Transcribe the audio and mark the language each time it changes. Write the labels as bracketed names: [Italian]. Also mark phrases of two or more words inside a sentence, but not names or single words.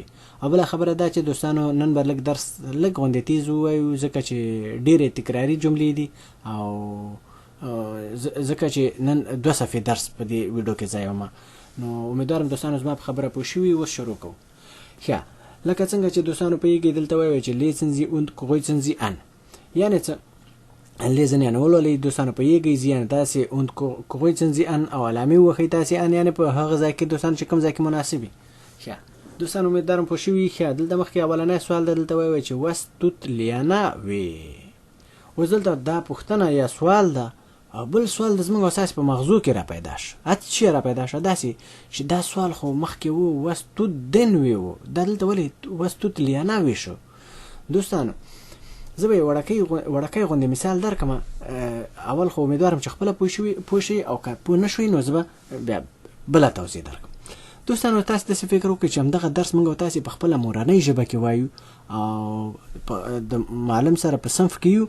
[Pashto] او بل خبره دا چې دوستانو نن به لږ درس لږ غونډې تیز ووایو ځکه چې ډېرې تکراری جملې دي او ځکه چې نن 2 صفحې درس په دې ویډیو کې ځایوم. نو امیدوارم دوستانو زما په خبره پوه شوي. اوس شروع کوو. ښه، لکه څنګه چې دوستانو پوهیږئ دلته وایي چې [German] lesen Sie und kreuzen Sie an. [Pashto] یعنې څه lesen یعنې ولولئ دوستانو پوهیږئ، یعنې تاسې [German] und kreuzen Sie an [Pashto] او علامې ووهئ تاسې ان یعنې په هغه ځای کې دوستانو چې کوم ځای کې مناسب وي. ښه دوستانو امیدوارم پوه شوي. ښه، دلته مخکې اولنی سوال ده، دلته وایي چې [German] was tut Liana weh. [Pashto] اوس دلته دا پوښتنه یا سوال ده او بل سوال د زموږ اساس په مغزو کې را پیدا شو. چې را پیدا شو داسې چې دا سوال خو مخکې وو [German] was tut den weh [Pashto] وو، دا دلته ولې [German] was tut Liana weh [Pashto] شو. دوستانو زه به یې وړکۍ غوندې مثال درکړم. اول خو امیدوارم چې خپله پوه شئ او که پوه نه شوئ نو زه به بیا بله توضیح درکړم. دوستانو تاسو داسې فکر وکړئ چې همدغه درس موږ او تاسې په خپله مورنۍ ژبه کې وایو او د معلم سره په صنف کې یو.